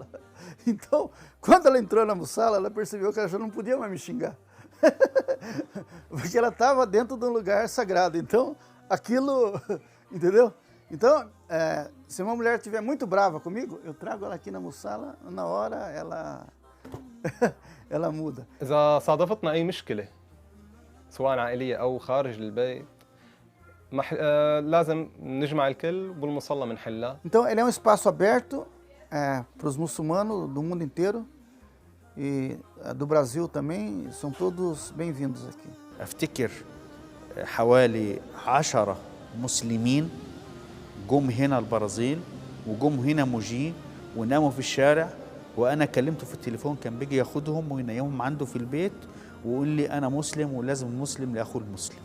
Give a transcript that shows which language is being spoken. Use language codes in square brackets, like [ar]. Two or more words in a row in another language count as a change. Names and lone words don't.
[pt] Então, quando ela entrou na mussala, ela percebeu que ela já não podia mais me xingar. Porque ela estava dentro de um lugar sagrado, então aquilo, entendeu? Então, se uma mulher estiver muito brava comigo, eu trago ela aqui na mussala, na hora ela muda. [ar] إذا صادفتنا أي مشكلة سواء عائلية أو خارج البيت لازم نجمع الكل بالمصلى بنحلها. [pt] Então, ele é um espaço aberto para os muçulmanos do mundo inteiro e do Brasil também, são todos bem-vindos aqui. [ar] أفتكر حوالي 10 مسلمين جم هنا البرازيل وجم هنا موجي وناموا في الشارع، وأنا كلمته في التليفون كان بيجي ياخدهم وينيمهم عنده في البيت ويقول لي أنا مسلم ولازم المسلم لأخو المسلم.